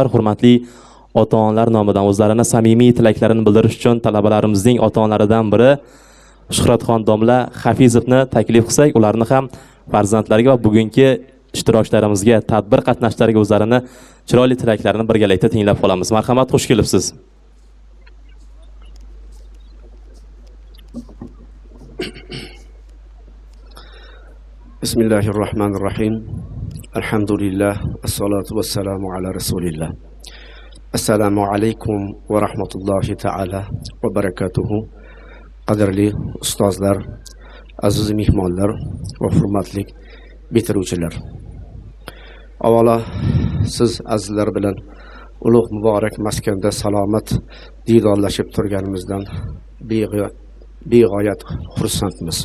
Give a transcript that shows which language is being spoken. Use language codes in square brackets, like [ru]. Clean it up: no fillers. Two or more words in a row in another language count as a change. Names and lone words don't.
[uz] Hurmatli ota-onalar nomidan o'zlarini samimiy tilaklarini bildirish uchun talabalarimizning ota-onalaridan biri Shuhratxon domla Hafizovni taklif qilsak, ularni ham farzandlariga va bugungi ishtirokchilarimizga, tadbir qatnashchilariga o'zlarini chiroyli tilaklarini birgalikda tinglab qolamiz. Marhamat, xush kelibsiz. [ar] بسم الله الرحمن الرحيم. الحمد لله والصلاة والسلام على رسول الله. السلام عليكم ورحمة الله تعالى وبركاته. [uz] Qadrli ustozlar, aziz mehmonlar va hurmatli bitiruvchilar. Avvalo siz azizlar bilan ulug' muborak maskanda salomat didorlashib turganimizdan beg'oyat xursandmiz.